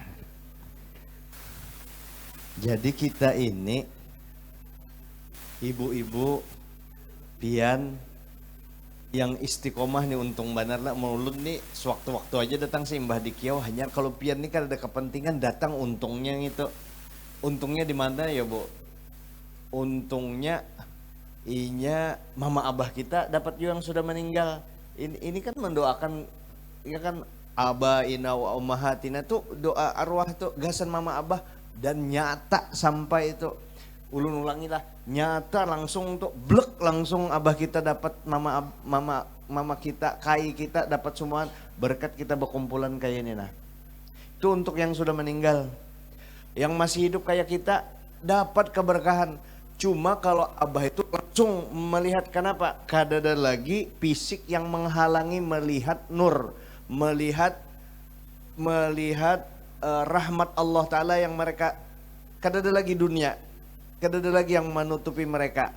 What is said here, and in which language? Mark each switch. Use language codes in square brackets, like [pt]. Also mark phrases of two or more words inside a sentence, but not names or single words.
[bjn] Jadi kita ini ibu-ibu pian yang istiqomah nih, untung benar lah maulud nih sewaktu-waktu aja datang sembah di kiau. Hanya kalau pian nih kan ada kepentingan datang, untungnya gitu. [id] Untungnya di mana ya Bu? [bjn] Untungnya inya mama abah kita dapat juga yang sudah meninggal. Ini kan mendoakan ya kan, [ar] aba ina wa ummahatina [bjn] tuh doa arwah tuh gasan mama abah, dan nyata sampai itu ulun ulangilah, nyata langsung untuk blek langsung abah kita dapat, mama kita, kai kita dapat semua berkat kita berkumpulan kayak ini. [id] Nah itu untuk yang sudah meninggal. Yang masih hidup kayak kita dapat keberkahan. Cuma kalau abah itu langsung melihat, kenapa? [bjn] Kadada lagi fisik yang menghalangi melihat nur, melihat rahmat [ar] Allah Ta'ala [bjn] yang mereka, kadada lagi dunia, kadada lagi yang menutupi mereka.